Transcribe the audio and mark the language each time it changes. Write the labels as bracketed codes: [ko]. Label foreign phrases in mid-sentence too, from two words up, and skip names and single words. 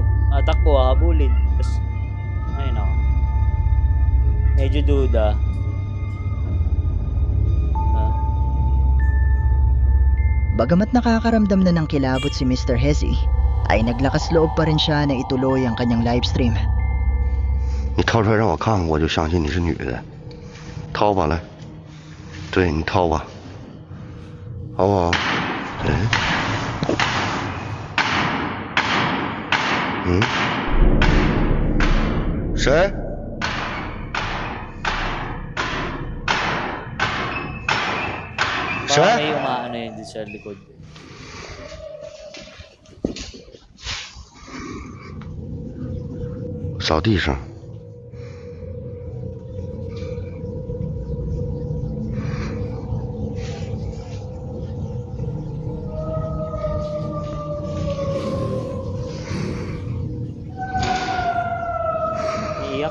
[tl] Tatakbo, habulin. Tapos, ayun ako. Medyo duda. Bagamat nakakaramdam na ng kilabot si Mr. Hezi, ay naglakas loob pa rin siya na ituloy ang kanyang livestream. [zh] 你掏出来让我看看，我就相信你是女的。掏吧，来，对你掏吧，好不好？哎，谁？谁？ [tl] Baka may umaano yun dun sa likod. [zh] 扫地上。 [tl] Iiyak.